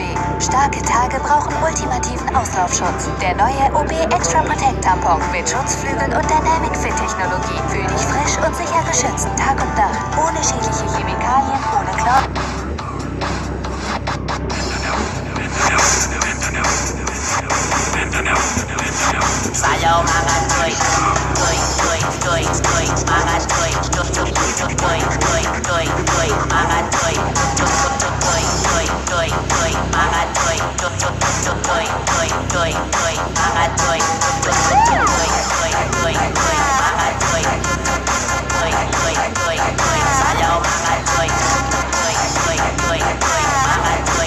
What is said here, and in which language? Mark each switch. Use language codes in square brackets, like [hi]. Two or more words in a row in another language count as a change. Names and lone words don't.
[de] Starke Tage brauchen ultimativen Auslaufschutz. Der neue OB Extra Protect Tampon mit Schutzflügeln und Dynamic Fit Technologie. Fühl dich frisch und sicher geschützt, Tag und Nacht. Ohne schädliche Chemikalien, ohne Chlor. [ceb] Sayaw mga choy. Choy, choy, choy, choy, mga choy. Choy, choy, choy, choy, choy, choy, mga choy. Choy, choy, choy, choy, choy, mga choy. Choy, choy, choy, choy, choy, choy, mga choy. Choy, choy, choy, choy, choy, choy, mga choy. Choy, choy, choy, choy, sayaw mga choy. Choy, choy, choy, choy, mga choy.